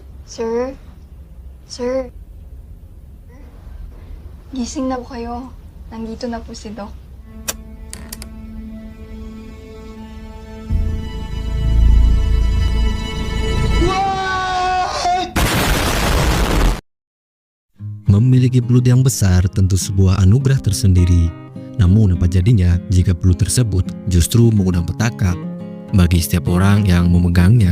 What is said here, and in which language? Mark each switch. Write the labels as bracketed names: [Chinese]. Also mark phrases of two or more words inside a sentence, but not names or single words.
[Filipino] Sir? Sir? Gising na po kayo. Nandito na po si Doc. [Indonesian] Memiliki belut yang besar tentu sebuah anugerah tersendiri. Namun apa jadinya jika belut tersebut justru mengundang petaka bagi setiap orang yang memegangnya?